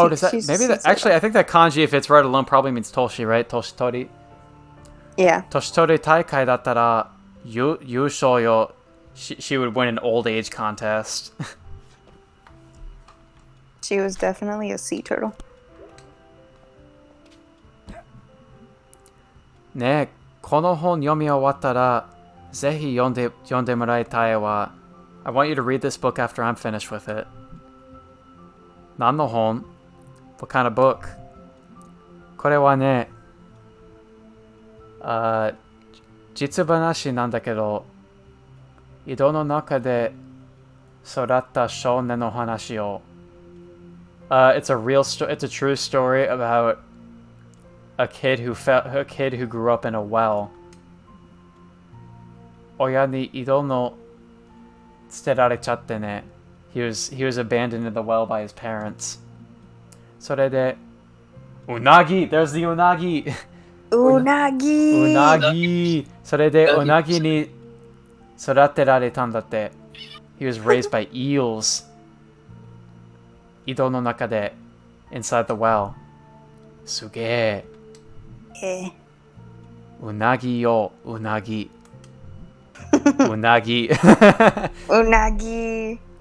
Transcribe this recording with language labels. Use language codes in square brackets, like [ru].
[en] Does that maybe that actually I think that kanji, if it's right alone, probably means toshi, right? Toshitori. Yeah. [ja] Toshitori taikai dattara yūshō yo. [en] She would win an old age contest. She was definitely a sea turtle. [ja] ねえ、この本読み終わったらぜひ読んでもらいたいわ。 [en] I want you to read this book after I'm finished with it. [ja] 何の本? [en] What kind of book? [ja] これはね、実話なんだけど、井戸の中で育った少年の話を。 [en] It's a true story about a kid who grew up in a well. [ja] 親に井戸の捨てられちゃってね。 [en] He was abandoned in the well by his parents. [ja] それで、うなぎ [en] There's the [ja] うなぎうなぎうなぎそれでうなぎに育てられたんだって。 [en] He was raised by eels. [ja] 井戸の中で [en] inside the well. [ja] すげえ。うなぎよ、うなぎ。うなぎ。うなぎ。